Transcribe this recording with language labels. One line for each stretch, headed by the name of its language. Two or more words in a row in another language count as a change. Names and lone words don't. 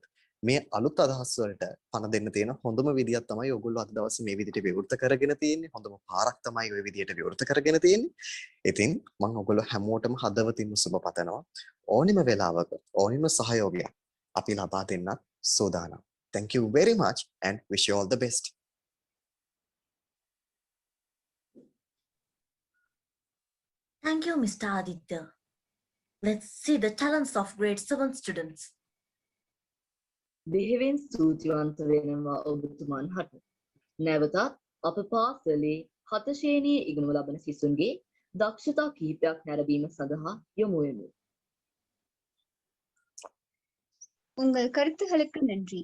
Sinhala: මේ අලුත් අදහස් වලට පණ දෙන්න තියෙන හොඳම විදියක් තමයි ඕගොල්ලෝ අද දවසේ මේ විදිහට විවෘත කරගෙන තියෙන්නේ. හොඳම පාරක් තමයි ওই විදිහට විවෘත කරගෙන තියෙන්නේ. ඉතින් මම ඔයගොල්ලෝ හැමෝටම හදවතින්ම සුබ පතනවා. ඕනිම වෙලාවක ඕනිම සහයෝගයක් අපි ලබා දෙන්නත් සූදානම්.
English: Thank you very much and wish you all the best. Thank you, Mr. Aditya. Let's see the talents of grade 7 students.
Sinhala: බෙහෙවින් ස්තුතිවන්ත වෙනවා ඔබතුමන් හට. නැවතත් අප පාසලේ 7 ශ්‍රේණියේ ඉගෙනු ලබන සිසුන්ගේ දක්ෂතා කිහිපයක් නැරඹීම සඳහා යොමු වෙමු.
Tamil: உங்கள் கருத்துகளுக்கு நன்றி.